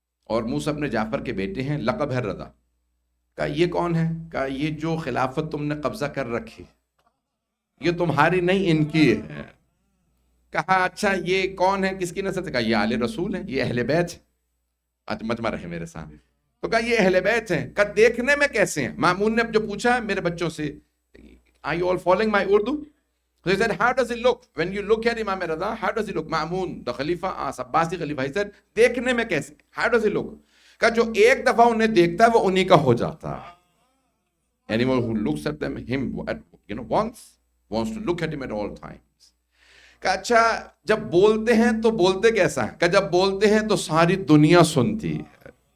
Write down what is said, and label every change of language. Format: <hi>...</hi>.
<ur>اور موسیٰ ابن جعفر کے بیٹے ہیں، لقب ہے رضا۔ کہا یہ کون ہے؟ کہا یہ جو خلافت تم نے قبضہ کر رکھی یہ تمہاری نہیں، ان کی ہے۔ کہا اچھا یہ کون ہے، کس کی نسل سے؟ کہا یہ آل رسول ہیں، یہ اہل بیت ہیں۔ آج مجمع رہے میرے سامنے۔ تو کہا یہ اہل بیت ہیں۔ کہا دیکھنے میں کیسے ہیں؟ مامون نے جو پوچھا میرے بچوں سے،</ur> <en>are you all following my Urdu? So he said, how does it look? When you look at Imam Reza, how does it look? Ma'mun, the Khalifa, Abbasi Khalifa, he said,</en> <ur>دیکھنے میں کیسے؟</ur> <en>How does it look?</en> <ur>کہ جو ایک دفعہ انہیں دیکھتا ہے وہ انہی کا ہو جاتا ہے۔</ur> <en>Anyone who looks at them, him, once, wants to look at him at all times۔</en> <ur>کہ اچھا جب بولتے ہیں تو بولتے کیسا ہے؟ کہ جب بولتے ہیں تو ساری دنیا سنتی ہے۔</ur>